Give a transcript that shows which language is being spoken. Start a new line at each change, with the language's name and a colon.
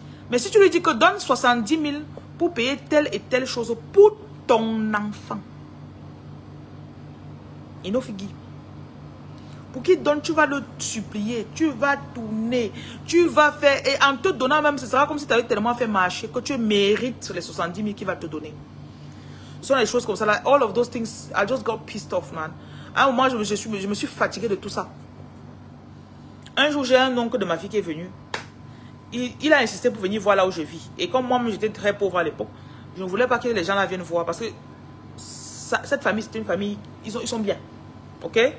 French: Mais si tu lui dis que donne 70 000 pour payer telle et telle chose pour ton enfant, il nous figure. Pour qu'il donne, tu vas le supplier, tu vas tourner, tu vas faire, et en te donnant même, ce sera comme si tu avais tellement fait marcher que tu mérites les 70 000 qu'il va te donner. Ce sont les choses comme ça, là.
English: All of those things, I just got pissed off, man.
French: À un moment, je me suis fatigué de tout ça. Un jour, j'ai un oncle de ma fille qui est venu. Il a insisté pour venir voir là où je vis. Et comme moi, j'étais très pauvre à l'époque, je ne voulais pas que les gens là viennent voir. Parce que cette famille, c'est une famille, ils sont bien. Ok?